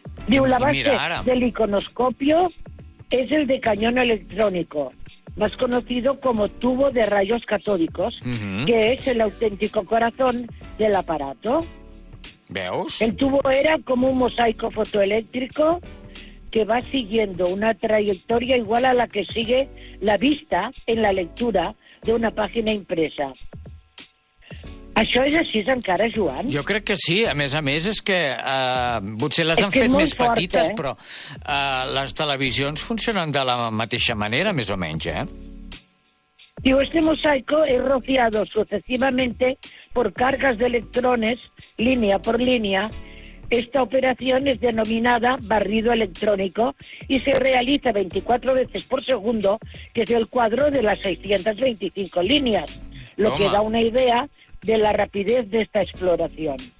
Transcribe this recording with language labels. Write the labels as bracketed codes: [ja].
[es] Diu, la base del iconoscopio es el de cañón electrónico, más conocido como tubo de rayos catódicos, que es el auténtico corazón del aparato. [ca] ¿Veus? [es] El tubo era como un mosaico fotoeléctrico que va siguiendo una trayectoria igual a la que sigue la vista en la lectura de una página impresa. [ca] Això és així encara, Joan? Jo crec que sí. A més, és que potser les han fet més petites, eh? Però les televisions funcionen de la mateixa manera, més o menys, eh? [es] Diu, este mosaico es rociado sucesivamente por cargas de electrones, línea por línea. Esta operación es denominada barrido electrónico y se realiza 24 veces por segundo, que es el cuadro de las 625 líneas, lo que da una idea de la rapidez de esta exploración.